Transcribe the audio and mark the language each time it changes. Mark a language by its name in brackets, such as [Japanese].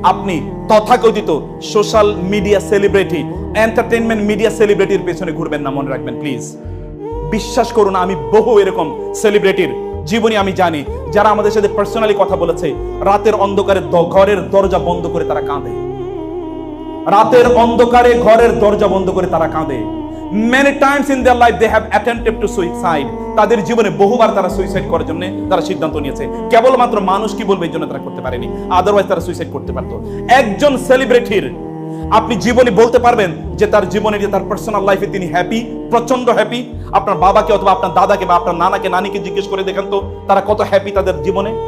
[Bangla] আপনি তথাকথিত social media celebrity, entertainment media সেলিব্রিটির পেছনে ঘুরবেন না, মনে রাখবেন প্লিজ। বিশ্বাস করুন, আমি বহু এরকম সেলিব্রিটির জীবনী আমি জানি, যারা আমাদের সাথে পার্সোনালি কথা বলেছে, রাতের অন্ধকারে ঘরের দরজা বন্ধ করে তারা কাঁদে, রাতের অন্ধকারে ঘরের দরজা বন্ধ করে তারা কাঁদে। [English] Many times in their life they have attempted to suicide. [Bangla] তাদের জীবনে বহুবার তারা সুইসাইড করার জন্য তারা সিদ্ধান্ত নিয়েছে, কেবলমাত্র মানুষ কি বলবে এই জন্য তারা করতে পারেনি, আদারওয়াইজ তারা সুইসাইড করতে পারতো। একজন সেলিব্রিটির আপনি জীবনে বলতে পারবেন যে তার জীবনে, যে তার পার্সোনাল লাইফে তিনি হ্যাপি, প্রচন্ড হ্যাপি? আপনার বাবাকে অথবা আপনার দাদাকে বা আপনার নানাকে নানিকে জিজ্ঞেস করে দেখেন তো তারা কত হ্যাপি তাদের জীবনে।